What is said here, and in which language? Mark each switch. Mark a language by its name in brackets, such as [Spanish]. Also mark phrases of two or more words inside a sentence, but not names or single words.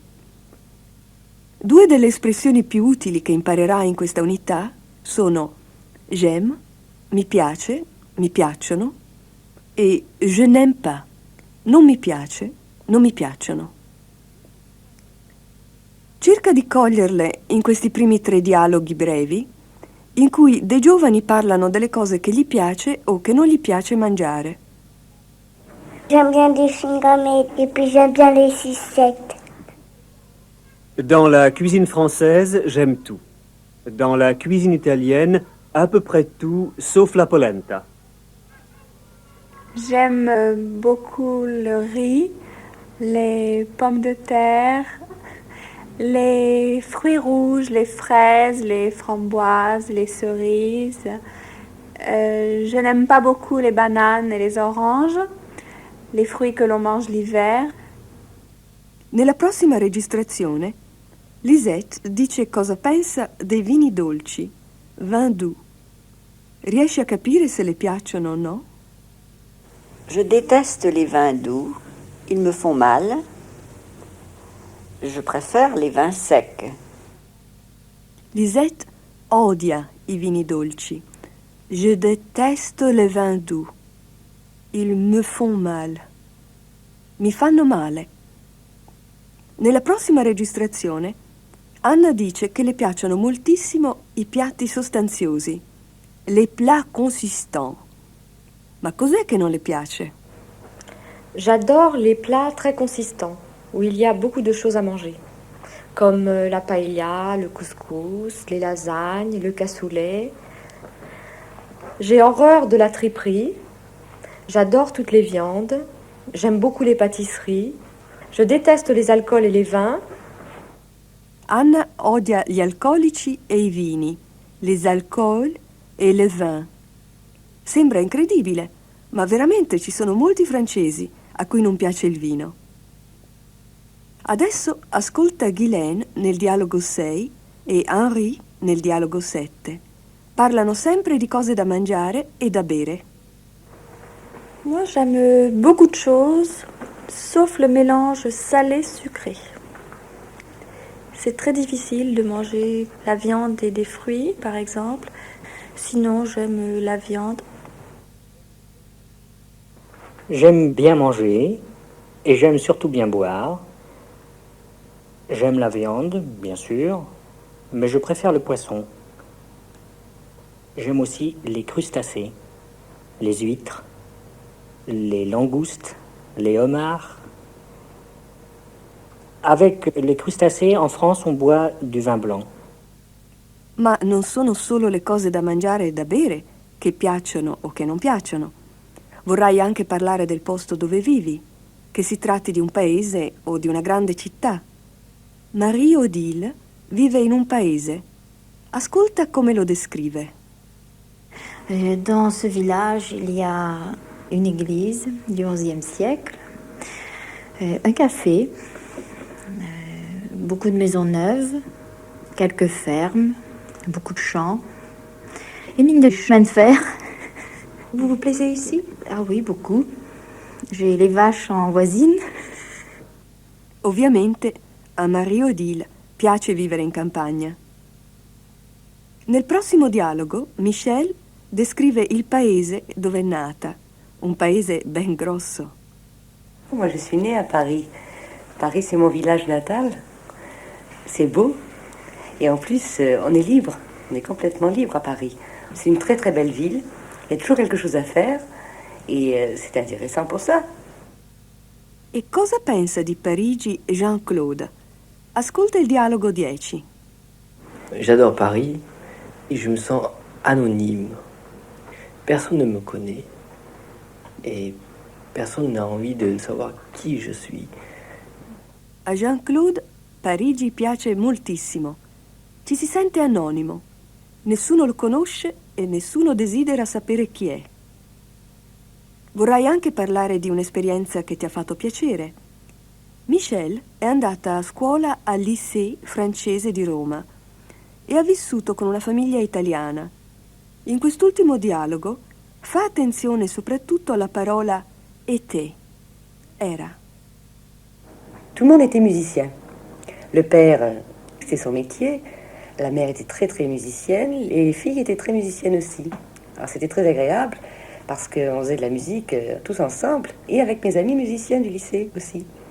[Italian] 2 delle espressioni più utili che imparerai in questa unità sono j'aime, mi piace, mi piacciono, e [French] je n'aime pas, [Italian] non mi piace, non mi piacciono. Cerca di coglierle in questi primi 3 dialoghi brevi, in cui dei giovani parlano delle cose che gli piace o che non gli piace mangiare. [French] J'aime bien des chewing-gums et puis j'aime bien les sucettes. Dans la cuisine française, j'aime tout. Dans la cuisine italienne, à peu près tout, sauf la polenta. J'aime beaucoup le riz, les pommes de terre, les fruits rouges, les fraises, les framboises, les cerises. Je n'aime pas beaucoup les bananes et les oranges, les fruits que l'on mange l'hiver. [Italian] Nella prossima registrazione, Lisette dice cosa pensa dei vini dolci, [French] vin doux. [Italian] Riesci a capire se le piacciono o no? [French] Je déteste les vins doux, ils me font mal. Je préfère les vins secs. [Italian] Lisette odia i vini dolci. [French] Je déteste les vins doux. Ils me font mal. [Italian] Mi fanno male. Nella prossima registrazione, Anna dice che le piacciono moltissimo i piatti sostanziosi, [French] les plats consistants. [Italian] Ma cos'è che non le piace? [French] J'adore les plats très consistants, où il y a beaucoup de choses à manger, comme la paella, le couscous, les lasagnes, le cassoulet. J'ai horreur de la triperie. J'adore toutes les viandes. J'aime beaucoup les pâtisseries. Je déteste les alcools et les vins. [Italian] Anna odia gli alcolici e i vini, [French] les alcools e le vins. [Italian] Sembra incredibile, ma veramente ci sono molti francesi a cui non piace il vino. Adesso ascolta Guylaine nel dialogo 6 e Henri nel dialogo 7. Parlano sempre di cose da mangiare e da bere. [French] Moi, j'aime beaucoup de choses, sauf le mélange salé-sucré. C'est très difficile de manger la viande et des fruits, par exemple. Sinon, j'aime la viande. J'aime bien manger et j'aime surtout bien boire. J'aime la viande, bien sûr, mais je préfère le poisson. J'aime aussi les crustacés, les huîtres, les langoustes, les homards. Avec les crustacés, en France, on boit du vin blanc. [Italian] Ma non sono solo le cose da mangiare e da bere che piacciono o che non piacciono. Vorrai anche parlare del posto dove vivi, che si tratti di un paese o di una grande città. Marie-Odile vive in un paese. Ascolta come lo descrive. [French] Dans ce village, il y a une église du XIe siècle, un café, beaucoup de maisons neuves, quelques fermes, beaucoup de champs, une ligne de chemin de fer. Vous vous plaisez ici? Ah oui, beaucoup. J'ai les vaches en voisine. [Italian] Ovviamente a Marie-Odile piace vivere in campagna. Nel prossimo dialogo, Michel descrive il paese dove è nata, un paese ben grosso. [French] Moi, je suis née à Paris. Paris, c'est mon village natal. C'est beau. Et en plus, on est libre. On est complètement libre à Paris. C'est une très très belle ville. Il y a toujours quelque chose à faire. Et c'est intéressant pour ça. [Italian] E cosa pensa di Parigi Jean-Claude? Ascolta il dialogo 10. [French] J'adore Paris et je me sens anonyme. Personne ne me connaît et personne n'a envie de savoir chi je suis. [Italian] A Jean-Claude Parigi piace moltissimo. Ci si sente anonimo. Nessuno lo conosce e nessuno desidera sapere chi è. Vorrai anche parlare di un'esperienza che ti ha fatto piacere. Michel è andata a scuola al lycée francese di Roma e ha vissuto con una famiglia italiana. In quest'ultimo dialogo fa attenzione soprattutto alla parola était, era. [French] Tout le monde était musicien. Le père, c'était son métier. La mère était très très musicienne. Et les filles étaient très musiciennes aussi. Alors c'était très agréable parce qu'on faisait de la musique tous ensemble et avec mes amies musiciennes du lycée aussi.